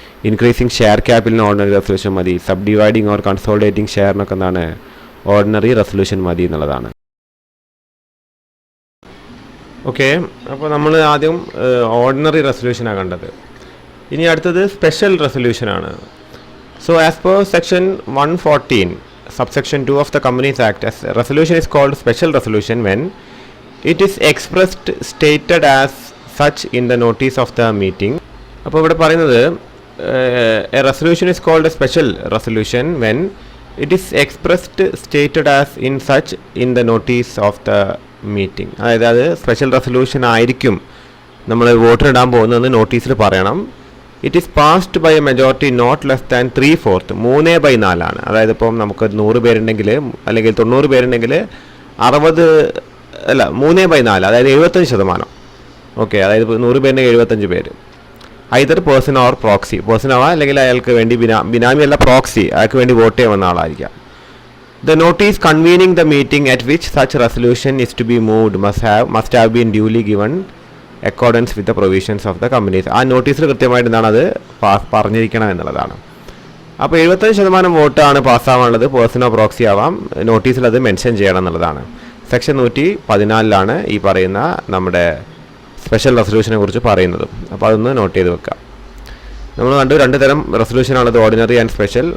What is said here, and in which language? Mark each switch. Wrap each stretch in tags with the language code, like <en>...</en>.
<ml>Increasing share ക്യാപിറ്റലിന് ordinary resolution മതി. Sub dividing or consolidating ഷെയറിനൊക്കെ എന്താണ് ordinary resolution മതി എന്നുള്ളതാണ്. ഓക്കെ, അപ്പോൾ നമ്മൾ ആദ്യം ഓർഡിനറി റെസൊല്യൂഷനാണ് കണ്ടത്. ഇനി അടുത്തത് special റെസൊല്യൂഷനാണ്.</ml> <en>So as per section 114 subsection 2 of the Companies Act, as resolution is called special resolution when it is expressed stated as such in the notice of the meeting.</en> <ml>അപ്പോൾ ഇവിടെ പറയുന്നത്</ml> <en>a resolution is called a special resolution when it is expressed stated as in such in the notice of the meeting.</en> <ml>അതായത് അത് special resolution ആയിരിക്കും നമ്മൾ വോട്ടിനിടാൻ പോകുന്നതെന്ന് നോട്ടീസിൽ പറയണം.</ml> <en>It is passed by a majority not less than 3/4, 3/4.</en> <ml>അതായത് ഇപ്പം നമുക്ക് 100 പേരുണ്ടെങ്കിൽ അല്ലെങ്കിൽ 90 പേരുണ്ടെങ്കിൽ 3/4, അതായത് 75%. ഓക്കെ, അതായത് 100 പേരുണ്ടെങ്കിൽ 75 പേര്.</ml> <en>either person or proxy,</en> <ml>person ആവാം അല്ലെങ്കിൽ അയാൾക്ക് വേണ്ടി ബിനാമിയല്ല പ്രോക്സി, അയാൾക്ക് വേണ്ടി വോട്ട് ചെയ്യാൻ ആളായിരിക്കാം.</ml> <en>The notice convening the meeting at which such resolution is to be moved must have been duly given accordance with the provisions of the companies.</en> <ml>ആ നോട്ടീസിൽ കൃത്യമായിട്ട് എന്താണ് അത് പറഞ്ഞിരിക്കണം എന്നുള്ളതാണ്. അപ്പോൾ 75% വോട്ടാണ് പാസ്സാവാനുള്ളത്, പേഴ്സണോ പ്രോക്സി ആവാം. നോട്ടീസിൽ അത് മെൻഷൻ ചെയ്യണം എന്നുള്ളതാണ്. സെക്ഷൻ 114 ഈ പറയുന്ന നമ്മുടെ സ്പെഷ്യൽ റെസൊല്യൂഷനെ കുറിച്ച് പറയുന്നതും. അപ്പോൾ അതൊന്ന് നോട്ട് ചെയ്ത് വെക്കാം. നമ്മൾ കണ്ടു 2 തരം റെസൊല്യൂഷനാണത്, ഓർഡിനറി ആൻഡ് സ്പെഷ്യൽ.</ml>